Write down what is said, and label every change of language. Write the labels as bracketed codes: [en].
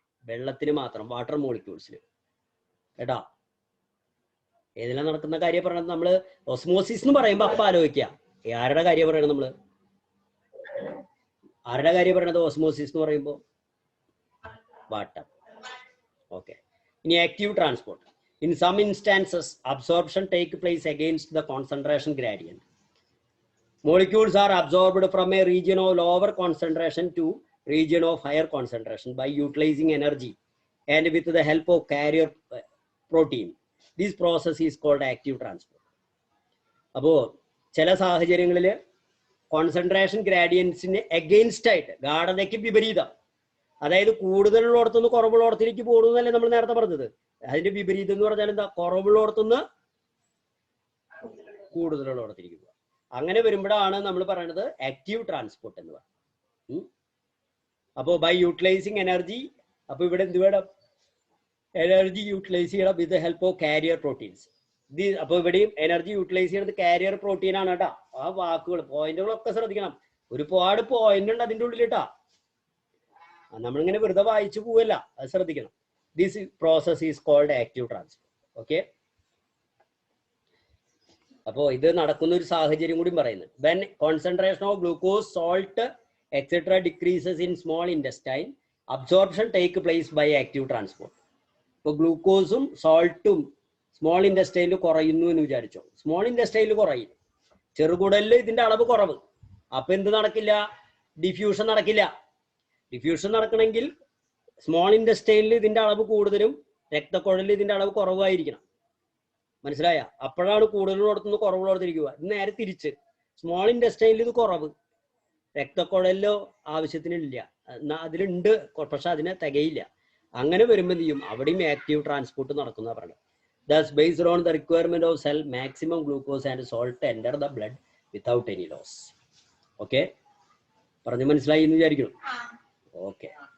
[ml] വെള്ളത്തിന് മാത്രം, വാട്ടർ മോളിക്യൂൾസിന്. കേട്ടാ, ഏതിനാ നടക്കുന്ന കാര്യം പറയണത്? നമ്മള് ഓസ്മോസിസ് എന്ന് പറയുമ്പോ അപ്പൊ ആലോചിക്കുക, ആരുടെ കാര്യം പറയണത്? നമ്മള് ആരുടെ കാര്യം പറയണത് ഓസ്മോസിസ് എന്ന് പറയുമ്പോ? [en] Water. Okay. [ml] ഇനി [en] Active transport. In some instances, absorption takes place against the concentration gradient. Molecules are absorbed from a region of lower concentration to region of higher concentration by utilizing energy and with the help of carrier protein. This process is called active transport. [ml] അപ്പോൾ ചില സാഹചര്യങ്ങളിൽ concentration ഗ്രാഡിയൻസിന് against ആയിട്ട്, ഗാഢതയ്ക്ക് വിപരീതം, അതായത് കൂടുതലുള്ളിടത്തുനിന്ന് കുറവുള്ളിടത്തിലേക്ക് പോകുന്നതല്ലേ നമ്മൾ നേരത്തെ പറഞ്ഞത്. അതിന്റെ വിപരീതം എന്ന് പറഞ്ഞാൽ എന്താ? കുറവുള്ളിടത്തുനിന്ന് കൂടുതലുള്ളിടത്തിലേക്ക് പോകുക. അങ്ങനെ വരുമ്പോഴാണ് നമ്മൾ പറയുന്നത് ആക്റ്റീവ് ട്രാൻസ്പോർട്ട് എന്ന് പറയുന്നത്. അപ്പോൾ [en] by utilising energy, [ml] അപ്പൊ ഇവിടെ എന്ത് വേണം? [en] Energy utilise ചെയ്യണം with the help of carrier proteins. [ml] അപ്പൊ ഇവിടെയും എനർജി യൂട്ടിലൈസ് ചെയ്യുന്നത് കാരിയർ പ്രോട്ടീൻ ആണ് കേട്ടാ. ആ വാക്കുകൾ, പോയിന്റുകളൊക്കെ ശ്രദ്ധിക്കണം. ഒരുപാട് പോയിന്റ് ഉണ്ട് അതിൻ്റെ ഉള്ളിൽ കേട്ടാ. നമ്മളിങ്ങനെ വെറുതെ വായിച്ചു പോവല്ല, അത് ശ്രദ്ധിക്കണം. [en] This process is called active transport. Okay. [ml] അപ്പോൾ ഇത് നടക്കുന്ന ഒരു സാഹചര്യം കൂടി പറയുന്നത്. [en] When concentration of glucose, salt, etc. decreases in small intestine, absorption take place by active transport. [ml] ഇപ്പോൾ ഗ്ലൂക്കോസും സോൾട്ടും സ്മോൾ ഇൻഡസ്റ്റൈനിൽ കുറയുന്നു എന്ന് വിചാരിച്ചോ. സ്മോൾ ഇൻഡസ്റ്റൈനിൽ കുറയും, ചെറുകുടലിൽ ഇതിന്റെ അളവ് കുറവ്. അപ്പൊ എന്ത് നടക്കില്ല? ഡിഫ്യൂഷൻ നടക്കില്ല. ഡിഫ്യൂഷൻ നടക്കണമെങ്കിൽ സ്മോൾ ഇൻഡസ്റ്റൈനിൽ ഇതിന്റെ അളവ് കൂടുതലും രക്തക്കുഴലിൽ ഇതിന്റെ അളവ് കുറവായിരിക്കണം. മനസ്സിലായ? അപ്പോഴാണ് കൂടുതലുള്ളടത്തുനിന്ന് കുറവുള്ളടത്തിരിക്കുക. ഇത് നേരെ തിരിച്ച്, സ്മോൾ ഇൻഡസ്റ്റൈനിൽ ഇത് കുറവ്, രക്തക്കുഴലിലോ ആവശ്യത്തിനില്ല, അതിലുണ്ട് പക്ഷെ അതിന് തികയില്ല. അങ്ങനെ വരുമ്പോൾ എന്ത് ചെയ്യും? അവിടെയും ആക്റ്റീവ് ട്രാൻസ്പോർട്ട് നടക്കുന്ന പറയുന്നത്. [en] Thus, based on the requirement of cell, maximum glucose and salt enter the blood without any loss. Okay? [ml] പറഞ്ഞു മനസ്സിലായി എന്ന് വിചാരിക്കുന്നു. ഓക്കെ.